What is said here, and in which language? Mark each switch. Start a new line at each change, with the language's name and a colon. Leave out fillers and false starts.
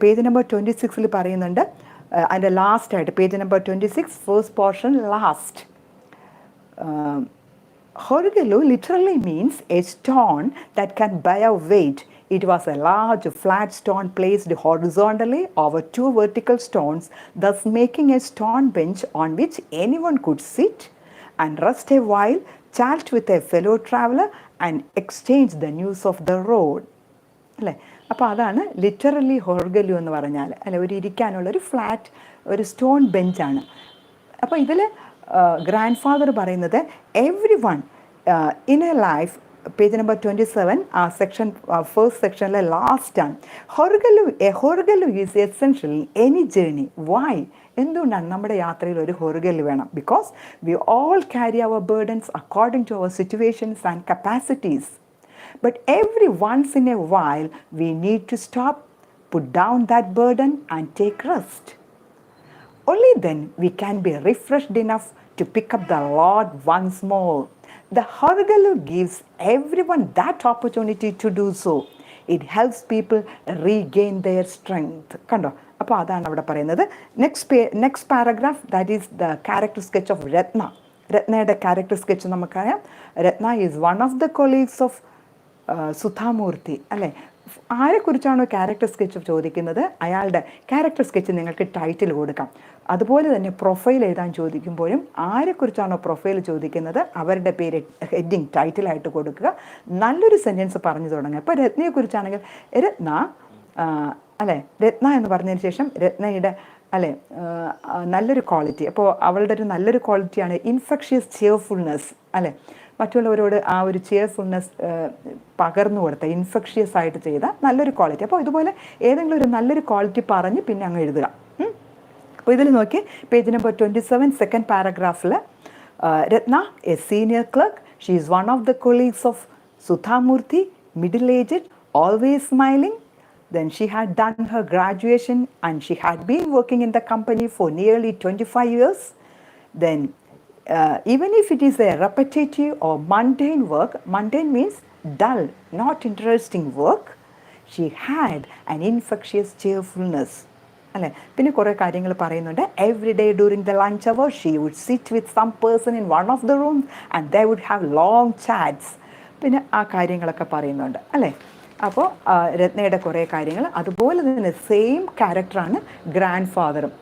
Malayalam: Page number 26 പറയുന്നുണ്ട്. അതിൻ്റെ ലാസ്റ്റായിട്ട് page number 26 first portion last.
English: Horgelu literally means a stone that can bear weight. It was a large flat stone placed horizontally over two vertical stones, thus making a stone bench on which anyone could sit and rest a while, chat with a fellow traveler and exchange the news of the road.
Malayalam: അല്ലേ? അപ്പോൾ അതാണ് literally ഹോർഗലു എന്ന് പറഞ്ഞാൽ, അല്ലെ, ഒരു ഇരിക്കാനുള്ളൊരു flat ഒരു stone ബെഞ്ചാണ്. അപ്പോൾ ഇതിൽ ഗ്രാൻഡ് ഫാദർ പറയുന്നത്
English: everyone in a life,
Malayalam: page number 27 ആ സെക്ഷൻ ഫസ്റ്റ് സെക്ഷനിലെ ലാസ്റ്റാണ്.
English: Horgalu is essential any journey. Why?
Malayalam: എന്തുകൊണ്ടാണ് നമ്മുടെ യാത്രയിൽ ഒരു ഹൊർഗലു വേണം?
English: Because we all carry our burdens according to our situations and capacities. But every once in a while, we need to stop, put down that burden and take rest. Only then we can be refreshed enough to pick up the Lord once more. The Horgalu gives everyone that opportunity to do so. It helps people regain their strength.
Malayalam: കണ്ടോ? അപ്പോൾ അതാണ് അവിടെ പറയുന്നത്.
English: Next paragraph, that is the character sketch of Ratna.
Malayalam: രത്നയുടെ character sketch നമുക്കറിയാം.
English: Ratna is one of the colleagues of Sudha Murthy, അല്ലേ?
Malayalam: ആരെക്കുറിച്ചാണോ character sketch ചോദിക്കുന്നത് അയാളുടെ character sketch നിങ്ങൾക്ക് ടൈറ്റിൽ കൊടുക്കാം. അതുപോലെ തന്നെ പ്രൊഫൈൽ എഴുതാൻ ചോദിക്കുമ്പോഴും ആരെക്കുറിച്ചാണോ പ്രൊഫൈൽ ചോദിക്കുന്നത് അവരുടെ പേര് ഹെഡിങ് ടൈറ്റിലായിട്ട് കൊടുക്കുക. നല്ലൊരു സെൻറ്റൻസ് പറഞ്ഞു തുടങ്ങുക. ഇപ്പോൾ രത്നയെക്കുറിച്ചാണെങ്കിൽ രത്ന, അല്ലേ, രത്ന എന്ന് പറഞ്ഞതിന് ശേഷം രത്നയുടെ, അല്ലേ, നല്ലൊരു ക്വാളിറ്റി. അപ്പോൾ അവളുടെ ഒരു നല്ലൊരു ക്വാളിറ്റിയാണ് ഇൻഫെക്ഷ്യസ് ചിയർഫുൾനെസ്, അല്ലേ, മറ്റുള്ളവരോട് ആ ഒരു ചിയർഫുൾനെസ് പകർന്നു കൊടുത്ത, ഇൻഫെക്ഷ്യസ് ആയിട്ട് ചെയ്ത നല്ലൊരു ക്വാളിറ്റി. അപ്പോൾ ഇതുപോലെ ഏതെങ്കിലും ഒരു നല്ലൊരു ക്വാളിറ്റി പറഞ്ഞ് പിന്നെ അങ്ങ് എഴുതുക. അപ്പോൾ ഇതിൽ നോക്കി
English: Page number 27 second പാരഗ്രാഫിൽ Ratna a senior clerk, she is one of the colleagues of Sudha Murthy, middle aged, always smiling. Then she had done her graduation and she had been working in the company for nearly 25 years. Then even if it is a repetitive or mundane work, mundane means dull, not interesting work, she had an infectious cheerfulness.
Malayalam: അല്ലേ? പിന്നെ കുറേ കാര്യങ്ങൾ പറയുന്നുണ്ട്.
English: Every day during the lunch hour she would sit with some person in one of the rooms and they would have long chats.
Malayalam: പിന്നെ ആ കാര്യങ്ങളൊക്കെ പറയുന്നുണ്ട്, അല്ലേ? അപ്പോൾ രത്നയുടെ കുറേ കാര്യങ്ങൾ. അതുപോലെ തന്നെ സെയിം ക്യാരക്ടറാണ് ഗ്രാൻഡ് ഫാദറും.